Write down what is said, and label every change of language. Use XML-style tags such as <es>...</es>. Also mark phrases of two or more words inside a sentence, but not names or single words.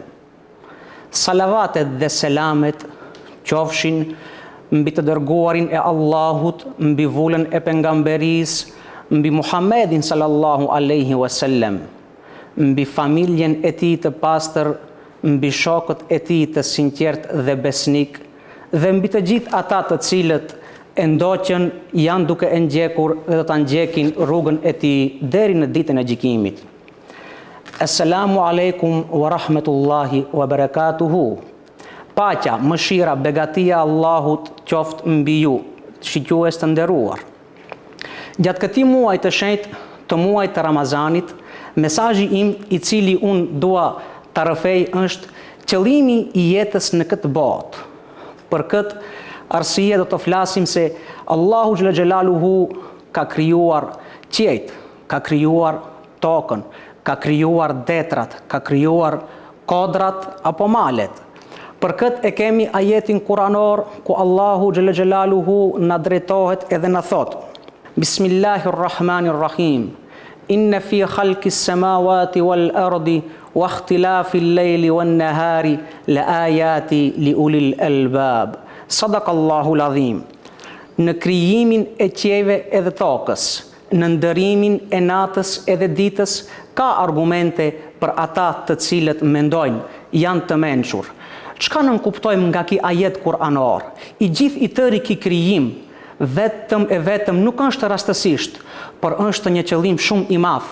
<sq>Salavatet dhe selamet qofshin mbi të dërguarin e Allahut, mbi vullën e pejgamberisë, mbi Muhammedin</sq> <ar>صلى الله عليه وسلم,</ar> <sq>mbi familjen e tij të pastër, mbi shokët e tij të sinqert dhe besnik, dhe mbi të gjithë ata të cilët e ndoqën janë duke e ndjekur dhe do ta ndjekin rrugën e tij deri në ditën e gjykimit.</sq> <ar>السلام عليكم ورحمة الله وبركاته.</ar> <sq>Paqja, mëshira, begatia Allahut qoftë mbi ju, shikues të nderuar. Gjatë këtij muaji të shenjtë, të muajit të Ramazanit, mesazhi im I cili unë dua ta rrëfej është qëllimi I jetës në këtë botë. Për këtë arsye do të flasim se Allahu</sq> <ar>جل جلاله</ar> <sq>ka krijuar qiejt, ka krijuar tokën, ka krijuar detrat, ka krijuar kodrat apo malet. Për këtë e kemi ajetin kuranor ku Allahu</sq> <ar>جل جلاله</ar> <sq>na drejtohet edhe na thot: Bismillahirrahmanirrahim.</sq> <ar>إن في خلق السماوات والأرض واختلاف الليل والنهار لآيات لأولي الألباب. صدق الله العظيم.</ar> <sq>Në krijimin e qiejve edhe tokës, në ndërimin e natës edhe ditës, ka argumente për ata të cilët mendojnë janë të mençur. Çka nën kuptojmë nga ky ajet kuranor? I gjithë I tëri ky krijim vetëm nuk është rastësisht, por është një qëllim shumë I madh.</sq>